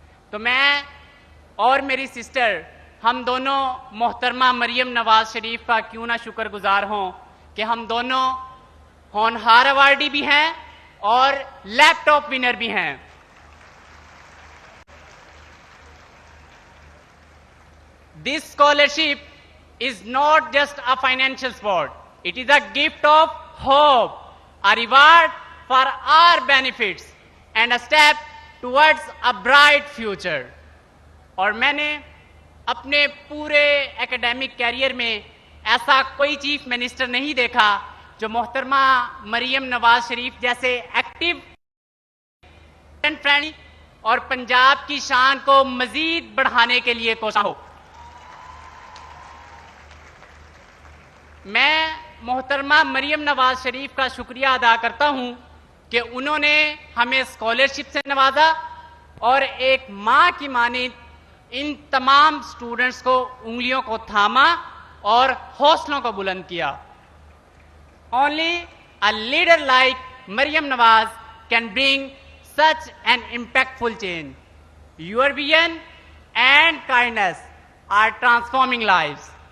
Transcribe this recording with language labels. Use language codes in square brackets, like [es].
[ur] تو میں اور میری سسٹر ہم دونوں محترمہ مریم نواز شریف کا کیوں نہ شکر گزار ہوں کہ ہم دونوں ہونہار ایوارڈی بھی ہیں اور لیپ ٹاپ ونر بھی ہیں. [en] This scholarship is not just a financial support. It is a gift of hope, a reward for our benefits and a step towards a bright future. [ur] اور میں نے اپنے پورے ایکیڈیمک کیریئر میں ایسا کوئی چیف منسٹر نہیں دیکھا جو محترمہ مریم نواز شریف جیسے ایکٹیو فرینڈلی اور پنجاب کی شان کو مزید بڑھانے کے لیے کوشاں ہو. میں محترمہ مریم نواز شریف کا شکریہ ادا کرتا ہوں کہ انہوں نے ہمیں اسکالرشپ سے نوازا اور ایک ماں کی مانند ان تمام اسٹوڈنٹس کو انگلیوں کو تھاما اور حوصلوں کو بلند کیا. [en] Only a leader like Maryam Nawaz can bring such an impactful change. Your vision and kindness are transforming lives.